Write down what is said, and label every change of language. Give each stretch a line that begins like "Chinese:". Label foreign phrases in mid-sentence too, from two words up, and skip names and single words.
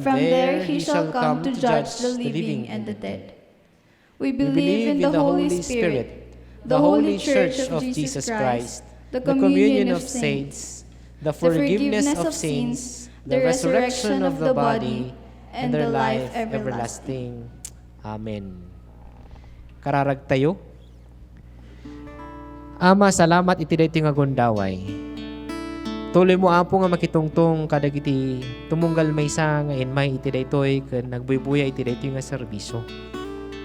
English: there He shall come to judge the living and the dead. We believe in the Holy Spirit, the holy Church of Jesus Christ, the communion of saints, the forgiveness of sins, the resurrection of the body, and the life everlasting.
Iloko: Amen. Kararag tayo. Ama, salamat iti daytoy nga gundaway. Tuloy mo apo nga makitungtong kadagiti tumunggal maysa nga inmay iti daytoy ken nagbuybuya iti daytoy nga serbisyo.